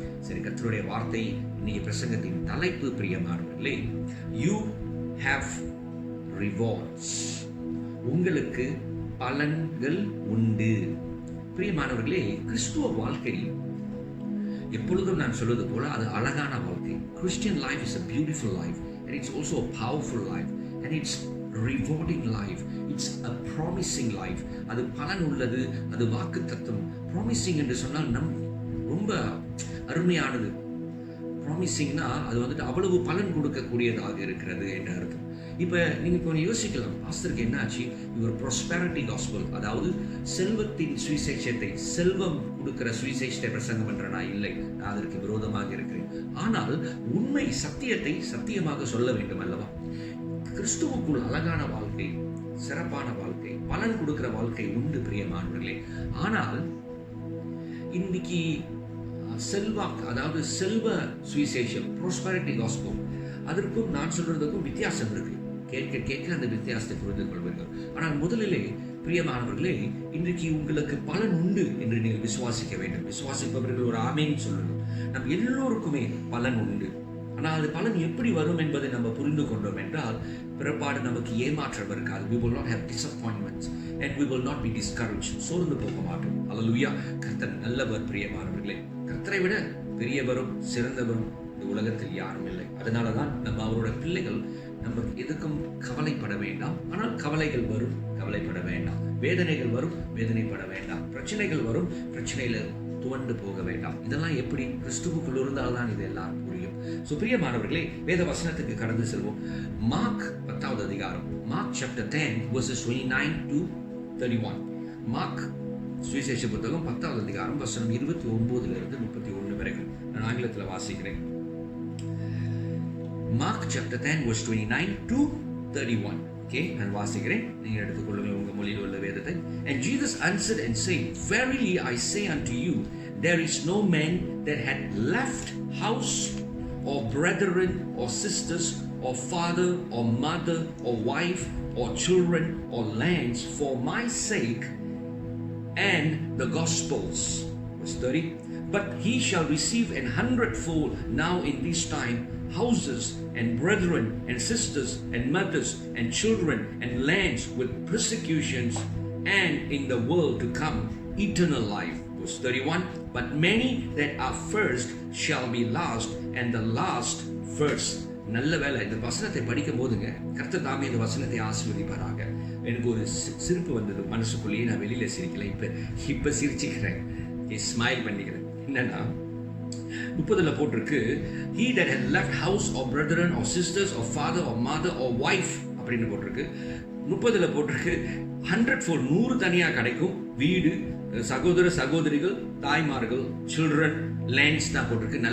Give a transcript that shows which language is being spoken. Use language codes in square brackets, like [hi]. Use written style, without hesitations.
[ta] சரி, கர்த்தருடைய வார்த்தை இன்னைக்கு பிரசங்கத்தின் தலைப்பு, பிரியமானவர்களே, [en] You have rewards. [ta] உங்களுக்கு பலன்கள் உண்டு. பிரியமானவர்களே, கிறிஸ்துவ வாழ்க்கை எப்பொழுதும் நான் சொல்வது போல அது அழகான வாழ்க்கை. [en] Christian life is a beautiful life and it's also a powerful life and it's rewarding life. It's a promising life. [ta] அது பலன் உள்ளது, அது வாக்குத்தத்தம். ப்ராமிசிங் என்று சொன்னால் ரொம்ப அருமையானது. ப்ராமிசிங்னா அது அவ்வளவு பலன் கொடுக்கக்கூடியதாக இருக்கிறது என்ற அர்த்தம். இப்போ நீங்கள் இப்போ யோசிக்கலாம், பாஸ்டருக்கு என்ன ஆச்சு? இவர் ப்ராஸ்பெரிட்டி காஸ்பல், அதாவது செல்வத்தின் சுவிசேஷத்தை, செல்வம் கொடுக்கிற சுவிசேஷத்தை பிரசங்கம் பண்றேனா? இல்லை, நான் அதற்கு விரோதமாக இருக்கிறேன். ஆனால் உண்மை சத்தியத்தை சத்தியமாக சொல்ல வேண்டும் அல்லவா? கிறிஸ்துவுக்குள் அழகான வாழ்க்கை, சிறப்பான வாழ்க்கை, பலன் கொடுக்கிற வாழ்க்கை உண்டு, பிரியமானவர்களே. ஆனால் இன்னைக்கு செல்வாக்கு, அதாவது செல்வ சுவிசேஷம், ப்ராஸ்பெரிட்டி காஸ்பல், அதற்கும் நான் சொல்றதுக்கும் வித்தியாசம் இருக்கு. கேட்க கேட்க அந்த வித்தியாசத்தை புரிந்து கொள்வீர்கள். ஆனால் முதலிலே, பிரியமானவர்களே, இன்றைக்கு உங்களுக்கு பலன் உண்டு என்று நீங்கள் விசுவாசிக்க வேண்டும். விசுவாசிப்பவர்கள் ஒரு ஆமேன் சொல்லணும். நம் எல்லோருக்குமே பலன் உண்டு. ஆனால் அது பலன் எப்படி வரும் என்பதை நம்ம புரிந்து கொண்டோம் என்றால் பிறப்பாடு நமக்கு ஏமாற்றம் இருக்காது. [en] We will not have disappointments and we will not be discouraged. [ta] சோர்ந்து போக மாட்டோம். அல்லேலூயா. கர்த்தர் நல்லவர். பிரியமானவர்களே, கர்த்தரை விட பெரியவரும் சிறந்தவரும் இந்த உலகத்தில் யாரும் இல்லை. அதனாலதான் நம்ம அவரோட பிள்ளைகள். நமக்கு எதுக்கும் கவலைப்பட வேண்டாம். ஆனால் கவலைகள் வரும், கவலைப்பட வேண்டாம். வேதனைகள் வரும், வேதனைப்பட வேண்டாம். பிரச்சனைகள் வரும், பிரச்சனையில துவண்டு போக வேண்டாம். இதெல்லாம் எப்படி? கிறிஸ்துவுக்குள் இருந்தால்தான் இதெல்லாம் புரியும். பிரியமானவர்களே, வேத வசனத்துக்கு கடந்து செல்வோம். மார்க் 10வது அதிகாரம், mark [en] chapter 10 verses 29 to 31. [ta] Mark சுவிசேஷ புத்தகம் 10வது அதிகாரம் வசனம் 29 to 31 வரைக்கும் நான் ஆங்கிலத்தில் வாசிக்கிறேன். Mark [en] chapter 10 verse 29 to 31. [ta] Okay, நான் வாசிக்கிறேன், நீங்கள் எடுத்துக்கொள்ளுங்கள் உங்கள் மொழியில் உள்ள வேதத்தை. [en] And Jesus answered and said, Verily I say unto you, there is no man that had left house or brethren or sisters or father or mother or wife or children or lands for my sake and the gospels. Verse 30. But he shall receive 100-fold now in this time houses and brethren and sisters and mothers and children and lands with persecutions, and in the world to come eternal life. Verse 31. But many that are first shall be last, and the last first. [ta] நல்ல வேலை, இந்த வசனத்தை படிக்கும் போதுங்க கர்த்தர் தாமே இந்த வசனத்தை ஆசீர்வதிப்பாராக. எனக்கு ஒரு சிரிப்பு வந்தது மனசுக்குள்ளேயே. நான் வெளியில சிரிக்கல, இப்ப சிரிச்சுக்கிறேன், ஸ்மைல் பண்ணிக்கிறேன். என்னன்னா 30ல போட்டிருக்கு, [en] he that had left house or brethren or sisters or father or mother or wife [ta] அப்படின்னு போட்டிருக்கு. 30ல போட்டிருக்கு 100-fold, 100 தனியா கிடைக்கும். வீடு, சகோதர சகோதரிகள், தாய்மார்கள், சில்ட்ரன், லேண்ட்ஸ் தான் போட்டிருக்கு.